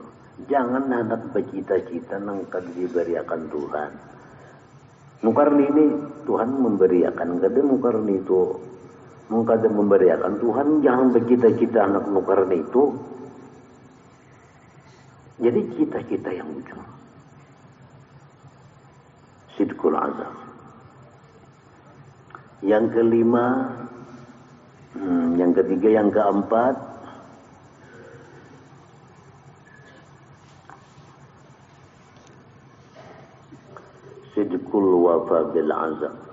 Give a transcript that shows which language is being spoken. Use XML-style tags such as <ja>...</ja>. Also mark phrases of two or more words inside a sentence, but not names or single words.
<bjn>Jangan hendak bercita-cita nang kad diberiakan Tuhan. Nukar ini Tuhan memberiakan, kada nukar itu mengkada memberiakan Tuhan. Jangan bercita-cita anak nukar itu. Jadi cita-cita yang bujur.</bjn> <ar>صدق العزم.</ar> <bjn>Yang kelima, yang ketiga, yang keempat,</bjn> <ar>صدق الوفاء بالعزم.</ar>